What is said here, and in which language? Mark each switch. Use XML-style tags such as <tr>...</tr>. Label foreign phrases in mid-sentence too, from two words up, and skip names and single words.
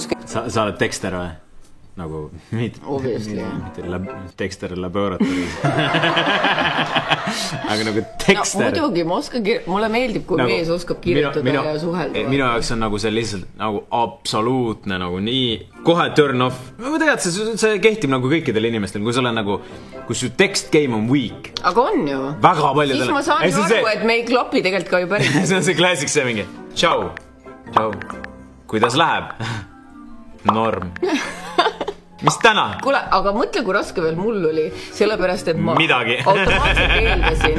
<et>Sa oled tekster või? Nagu, Obviously. Tekster laboratoris. Aga nagu tekster... No, muidugi, mulle meeldib, kui nagu, mees oskab kirjutada ja suhelda. Minu jaoks on nagu see lihtsalt nagu absoluutne, nagu nii... Kohe</et> <en>turn off.</en> <et>Ma tegelikult see kehtib nagu kõikidel inimestel, kui sul on nagu... Kui su</et> <en>text game</en> <et>on weak. Aga on ju. Väga palju... Siis ma saan ju aru, et me ei klopi tegelikult ka ju päris. See on see klassik see mingi. Tšau. Kuidas läheb? Norm. Mis täna? Kuule, aga mõtle, kui raske veel mul oli, sellepärast, et ma automaatselt eeldasin.</et>